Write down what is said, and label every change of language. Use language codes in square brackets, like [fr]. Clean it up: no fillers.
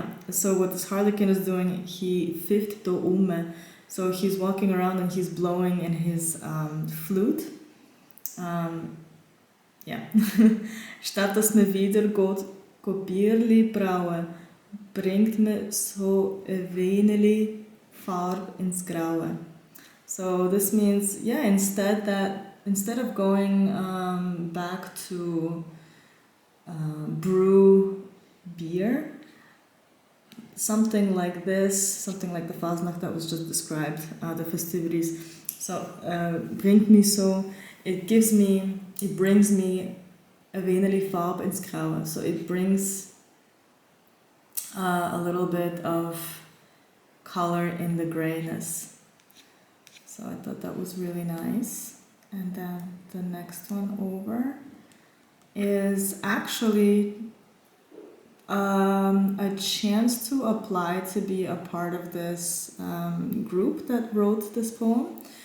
[en] So what this Harlequin is doing, he [de] pfifft da [en] so he's walking around and he's blowing in his flute. [de] Statt dass man wieder geht, Bierli brauen, bringt man so ein wenig Farbe ins Graue. [en] So this means, instead of going back to brew beer, something like this, something like the Fasnacht that was just described, the festivities. [de] So bringt mich so, [en] it brings me a [de] wenig Farbe ins Graue. [en] So it brings a little bit of color in the grayness. So I thought that was really nice. And then the next one over is actually a chance to apply to be a part of this group that wrote this poem.